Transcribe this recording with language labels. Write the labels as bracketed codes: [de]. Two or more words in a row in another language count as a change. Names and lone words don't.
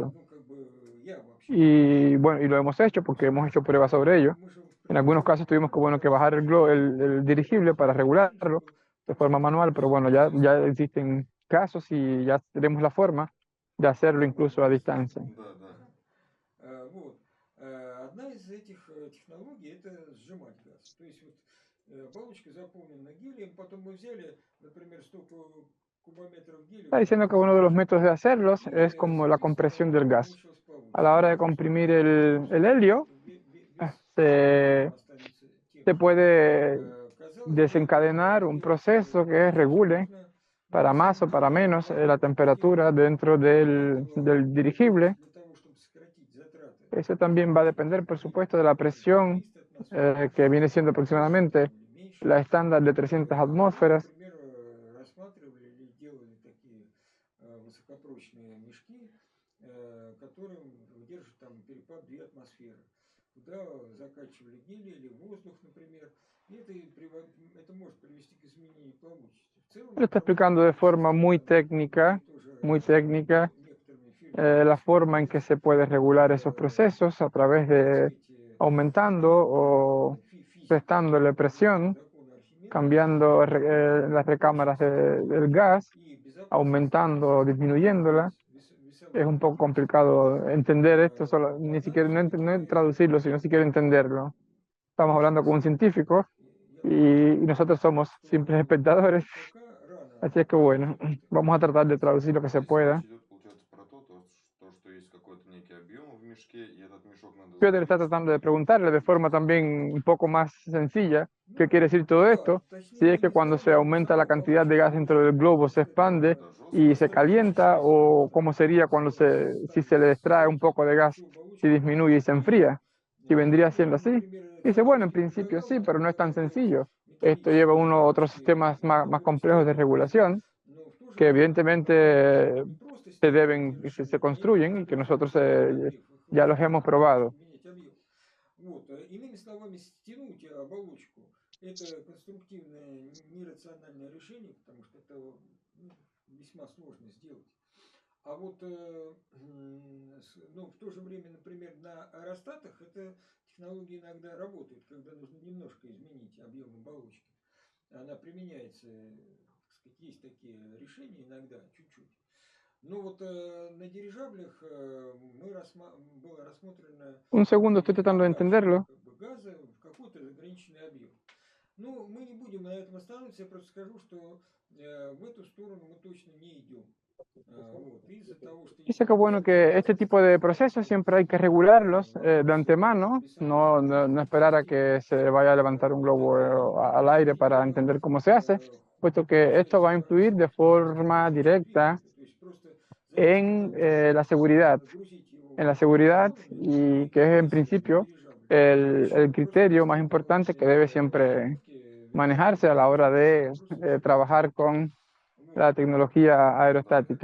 [es] Y bueno, y lo hemos hecho porque hemos hecho pruebas sobre ello. En algunos casos tuvimos que, bueno, que bajar el dirigible para regularlo de forma manual, pero bueno, ya existen casos y ya tenemos la forma de hacerlo incluso a distancia. [ru] Да, да. Вот. Одна из этих технологий – это сжимать газ. То есть вот оболочка заполнена гелием, потом мы взяли, например, 100 кубометров гелия, [es] Está diciendo que uno de los métodos de hacerlos es [ru] и [es] como la [ru] соответственно [es] compresión del gas. [ru] уменьшилась [es] A la [ru] получка. [es] hora de [ru] Потому что [es] comprimir [ru] получается, [es] el [ru] что [es] helio, [ru] вес [es] se, [ru] останется тем [es] se [ru] же. [es] puede [ru] Казалось бы, [es] desencadenar un [ru] сделать [es] proceso que [ru] легче [es] regule [ru] можно, но [es] para [ru] на [es] más [ru] самом [es] o para [ru] деле [es] menos la [ru] возможно это [es] temperatura [ru] сделать [es] dentro [ru] более [es] del [ru] эффективно. То [es] dirigible. [ru] есть для того, чтобы сократить затраты [es] Eso también va a depender, por supuesto, de la presión [ru] 300 атмосфер, [es] que viene siendo [ru] больше [es] aproximadamente [ru] там или меньше. [es] la estándar de 300 [ru] Мы, [es] atmósferas. [ru] например, рассматривали или делали такие высокопрочные мешки, которые выдерживают там перепад 2 атмосферы. Туда закачивали гелий или воздух, например, и это может привести к изменению плавучести. В целом [es] Lo está explicando de [ru] проработанные [es] forma muy [ru] системы [es] técnica, [ru] были тоже [es] muy técnica, [ru] некоторыми фирмами [es] la forma en que se puede regular esos procesos a través de aumentando o prestándole presión, cambiando las recámaras del gas, aumentando o disminuyéndola. Es un poco complicado entender esto, solo, ni siquiera no traducirlo, sino siquiera entenderlo. Estamos hablando con un científico y nosotros somos simples espectadores, así es que bueno, vamos a tratar de traducir lo que se [ru] Здесь [es] pueda. [ru] речь идет, получается, про то, что есть какой-то некий объем в мешке, и этот мешок надо [es] Piotr está [ru] закрыть, [es] tratando [ru] чтобы [es] de preguntarle de forma también un poco más sencilla qué quiere decir todo esto. Si es que cuando se aumenta la cantidad de gas dentro del globo se expande y se calienta, o cómo sería cuando si se le extrae un poco de gas, si disminuye y se enfría, si vendría siendo así. Dice, bueno, en principio sí, pero no es tan sencillo. Esto lleva uno a otros sistemas más complejos de regulación que evidentemente se construyen y que nosotros ya los hemos probado. [ru] Вот. Иными словами, стянуть оболочку – это конструктивное, нерациональное решение, потому что это весьма сложно сделать. А вот в то же время, например, на аэростатах эта технология иногда работает, когда нужно немножко изменить объем оболочки. Она применяется, так сказать, есть такие решения иногда, чуть-чуть. Но вот на дирижаблях было рассмотрено [es] Un segundo, estoy tratando de [ru] демонтаж [es] entenderlo. [ru] газа в какой-то ограниченный объем. Ну, мы не будем на этом останавливаться, я просто скажу, что в эту сторону мы точно не идем. Вот, из-за того, что [es] Dice [ru] если [es] que [ru] мы [es] bueno, [ru] говорим [es] que este tipo de [ru] о [es] procesos siempre hay que regularlos de antemano, [ru] весовых [es] no esperar a que se vaya a levantar un globo al aire para entender cómo se hace, puesto que esto va a influir de forma directa en la seguridad y que es en principio el criterio más importante que debe siempre manejarse a la hora de trabajar con la tecnología aerostática.